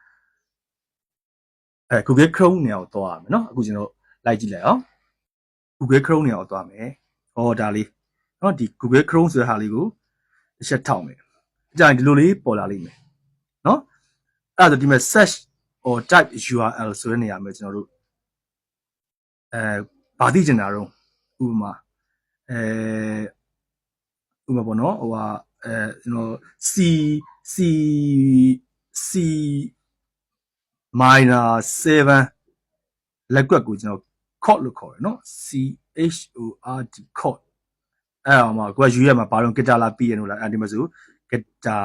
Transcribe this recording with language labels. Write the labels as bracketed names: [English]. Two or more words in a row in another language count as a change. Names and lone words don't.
[Burmese] Google Chrome နေရာကိုသွားရမယ်နော်အခုကျွန်တော်လိုက်ကြည့်လိုက်အောင် Google Chrome နေရာကိုသွားမယ်ဟောဒါလေးနော်ဒီ Google Chrome ဆိုတဲ့ဟာလေးကိုတစ်ချက်ထောက်မယ်အကြရင်ဒီလိုလေးပေါ်လာလိမ့်မယ်နော်အဲ့ဒါဆိုဒီမှာ [English] search or type URL [Burmese] ဆိုတဲ့နေရာမှာကျွန်တော်တို့ဘာသိချင်တာတော့ဥပမာပေါ့နော်ဟိုဟာကျွန်တော် C minor 7လက်ကွက်ကိုကျွန်တော် chord လို့ခေါ်တယ်နော် CHORD chord အဲ့အောင်မှာကိုကယူရမှာဘာလို့ guitar လား piano လားအဲ့ဒီမှာဆို guitar